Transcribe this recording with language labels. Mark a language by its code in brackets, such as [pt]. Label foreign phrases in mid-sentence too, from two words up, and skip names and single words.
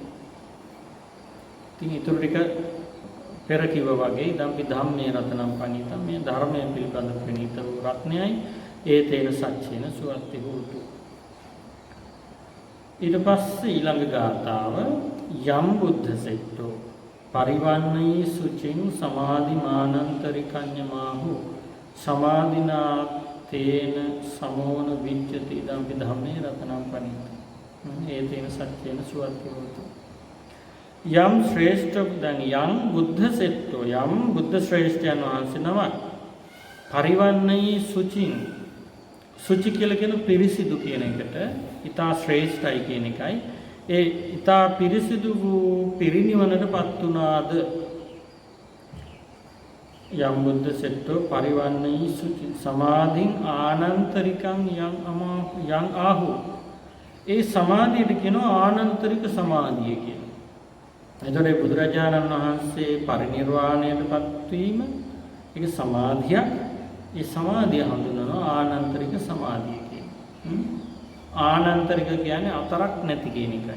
[si] ඉතින් ඊටු ටික පෙර කිව්වා වගේ [pi] ඉදම්පි ධම්මේ රතනම් පණිතම් [si] මේ ධර්මය පිළිබඳ ප්‍රණීත වූ රත්නයයි [pi] ඒ තේන සච්චේන සුවත්ති හෝතු. [si] ඊට පස්සේ ඊළඟ ගාථාව [pi] යම් බුද්ධ සෙට්ටෝ පරිවන්නී සුචින් සමාධි මානන්තරිකඤ්ඤමාහු සමාධිනා තේන සමෝන විච්ඡති ඉදම්පි ධම්මේ රතනම් පණිත. ඒ තේන සච්චේන සුවත්ති හෝතු. [si] යම් ශ්‍රේෂ්ඨ දැන් [pi] යම් බුද්ධ සෙට්ටෝ [si] යම් බුද්ධ ශ්‍රේෂ්ඨයන් වහන්සේ නමක් [pi] පරිවන්නී සුචින් [si] සුචි කියලා කියන පිරිසිදු කියන එකට ඊතා ශ්‍රේෂ්ඨයි කියන එකයි. ඒ ඊතා පිරිසිදු වූ පිරිනිවනටපත් උනාද [pi] යම් බුද්ධ සෙට්ටෝ පරිවන්නී සුචි සමාධින් ආනන්තරිකං යං ආහු [si] ඒ සමාධියට කියනවා ආනන්තරික සමාධිය කියලා. එතකොට බුදුරජාණන් වහන්සේ පරිනිර්වාණයටපත් වීම ඒක සමාධියක්. ඒ සමාධිය හඳුන්වනවා ආනන්තරික සමාධිය කියලා. ආනන්තරික කියන්නේ අතරක් නැති කියන එකයි.